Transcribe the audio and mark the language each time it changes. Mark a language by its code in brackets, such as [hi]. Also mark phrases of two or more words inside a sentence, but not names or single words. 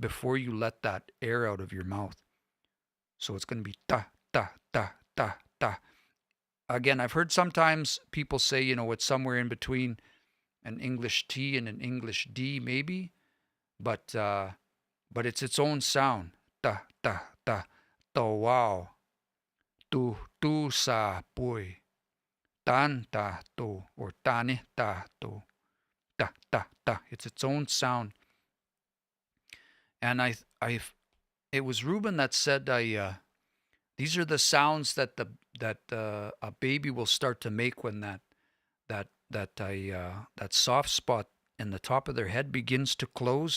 [en] before you let that air out of your mouth. So it's going to be ta, ta, ta, ta, ta. Again, I've heard sometimes people say, it's somewhere in between an English T and an English D, maybe, but it's its own sound. Ta, ta, ta, to wow, tu sa pui, tan ta to, or tani ta to, ta, ta, ta. It's its own sound. And it was Ruben that said, these are the sounds that a baby will start to make when that soft spot in the top of their head begins to close.